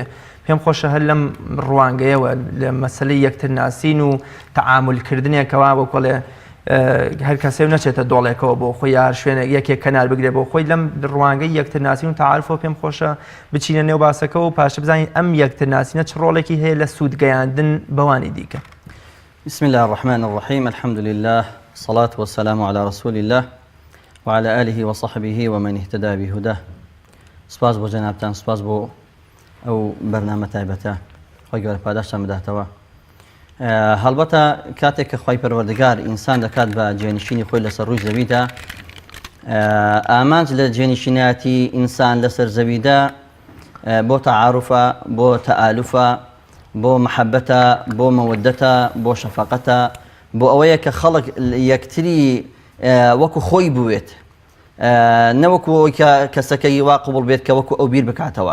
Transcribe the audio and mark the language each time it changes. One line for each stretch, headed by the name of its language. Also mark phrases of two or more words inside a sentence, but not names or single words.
Central Kurdish: پێم خۆشە هەر لەم ڕوانگەیەوە لە مەسەلەی یەکترناسین و تەعاملکردنێکەوە بۆ کۆڵێ هەر کەسێ نەچێتە دۆڵێکەوە بۆ خۆی یار شوێنێک یەکێک کەنار بگرێت بۆ خۆی لەم ڕوانگەی یەکترناسین و تەعارفەوە پێم خۆشە بچینە نێو باسەکە و پاشە بزانین ئەم یەکترناسینە چ ڕۆڵێکی هەیە لە سوودگەیاندن بەوانی دیکە.
Arabic: بسم الله الرحمن الرحيم، الحمد لله والصلاة والسلام على رسول الله وعلى آله وصحبه ومن اهتدى بهداه.
Central Kurdish: سپاس بۆ جەنابتان، سپاس بۆ ئەو بەرنامە تایبەتە، خۆی گەورە پاداشتان بداتەوە. هەڵبەتە کاتێک کە خوای پەروەردگار ئینسان دەکات بە جێنشینی خۆی لەسەر ڕووی زەویدا ئامانج لە جێنشیناتی ئینسان لەسەر زەویدا بۆ تەعاروفە، بۆ تەئالوفە، بۆ محەبەتە، بۆ مەوەدەتە، بۆ شەفەقەتە، بۆ ئەوەیە کە خەڵک یەکتری وەکو خۆی بوێت، نەوەکو کەسەکەی وا قوبڵ بێت کە وەکو ئەو بیر بکاتەوە.